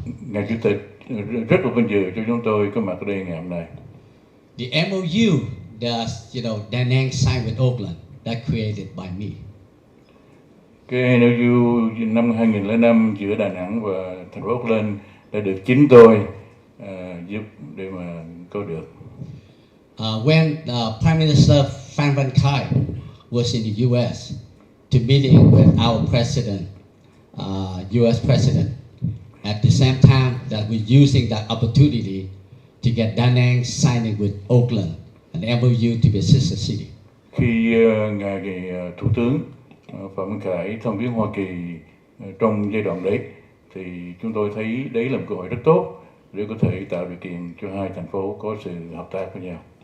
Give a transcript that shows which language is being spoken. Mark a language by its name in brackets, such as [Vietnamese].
[Vietnamese] Ngài Chủ tịch, rất là vinh dự cho chúng tôi có mặt ở đây ngày hôm nay. [English] The MOU that Da Nang signed with Oakland, that created by me. [Vietnamese] Cái MOU năm 2005 giữa Đà Nẵng và thành phố Oakland đã được chính tôi giúp để mà có được. [English] When Prime Minister Phan Văn Khải was in the U.S. to meeting with our president, U.S. president, at the same time that we're using that opportunity to get Da Nang signing with Oakland, an MOU to be a sister city. [Vietnamese] Khi ngài thủ tướng Phạm Văn Khải thăm viếng Hoa Kỳ trong giai đoạn đấy, thì chúng tôi thấy đấy là một cơ hội rất tốt để có thể tạo điều kiện cho hai thành phố có sự hợp tác với nhau.